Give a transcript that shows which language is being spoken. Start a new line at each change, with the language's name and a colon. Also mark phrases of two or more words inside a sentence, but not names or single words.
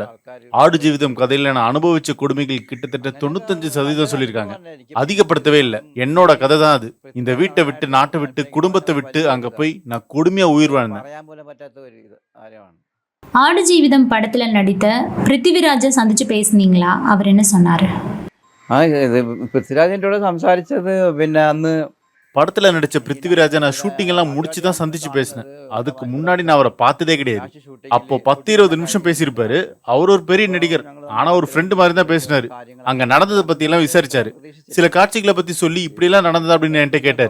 Tamil: ஆடு ஜீவிதம் கதையில நான் அனுபவிச்ச கொடுமைகள் கிட்டத்தட்ட 95% சொல்லியிருக்காங்க. அதிகப்படுத்தவே இல்லை. என்னோட கதை தான் அது. இந்த வீட்டை விட்டு, நாட்டை விட்டு, குடும்பத்தை விட்டு அங்க போய் நான் கொடுமையா உயிர் வாழ்ந்தேன். ஆடு ஜீவிதம் படத்துல நடித்த பிருத்திவிராஜை சந்திச்சு பேசுனீங்களா? அவர் என்ன சொன்னாரு?
Malayalam: പൃഥ്വിരാജിൻ്റെ കൂടെ സംസാരിച്ചത് പിന്നെ അന്ന്
Tamil: படத்துல நடிச்ச பிருத்திவிராஜ நான் ஷூட்டிங் எல்லாம் முடிச்சுதான் சந்திச்சு பேசினேன். அதுக்கு முன்னாடி நான் அவரை பார்த்ததே கிடையாது. அப்போ 10-20 நிமிஷம் பேசியிருப்பாரு. அவர் ஒரு பெரிய நடிகர், ஆனா ஒரு ஃப்ரெண்டு மாதிரி தான் பேசினாரு. அங்க நடந்ததை பத்தி எல்லாம் விசாரிச்சாரு. சில காட்சிகளை பத்தி சொல்லி இப்படி எல்லாம் நடந்தது அப்படின்னு என்கிட்ட கேட்டாரு.